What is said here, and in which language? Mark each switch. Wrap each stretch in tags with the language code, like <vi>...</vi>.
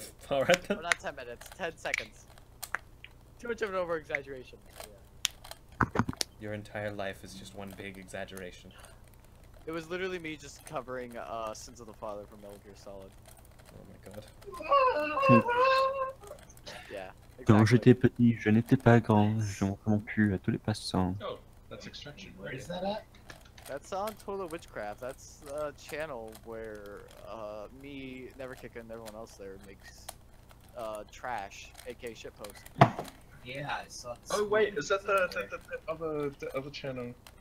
<en>Alright then. Or not 10 minutes, 10 seconds. Too much of an over-exaggeration. Yeah. Your entire life is just one big exaggeration. It was literally me just covering Sins of the Father from Metal Gear Solid. Oh my god. Yeah.</en> <fr>Quand</fr> <en>Exactly.</en> <fr>j'étais petit, je n'étais pas grand, je montrais mon cul à tous les passants.</fr> <en>Oh, that's extraction, Where right? is that at? That's on Toilet Witchcraft. That's a channel where me, Neverkicker, and everyone else there makes trash, aka shitpost. Yeah, I saw this. Oh wait, is that the other channel?</en>